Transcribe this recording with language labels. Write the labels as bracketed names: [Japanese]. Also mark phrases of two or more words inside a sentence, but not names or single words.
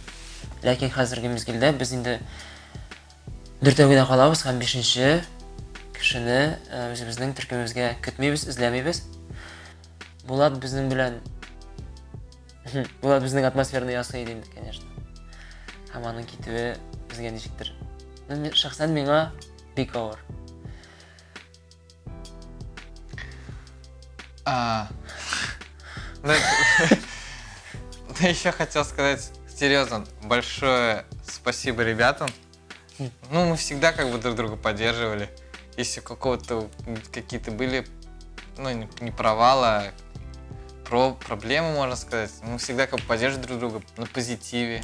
[Tatar] Ләкин хәзерге мизгелдә без инде дүртәүгә калабыз һәм 5нче кешене үзебезнең төркемебезгә көтмибез, эзләмибез. Булат безнең белән Булат безнең атмосфераны ясый иде инде, конечно. Һәм аның китүе безгә ничектер. Шәхсән миңа бик авыр. [Russian] Еще хотел сказать серьезно большое спасибо ребятам. Мы всегда как бы друг друга поддерживали. Если какие-то были, не провалы, а проблемы, можно сказать, мы всегда как бы поддерживали друг друга на позитиве.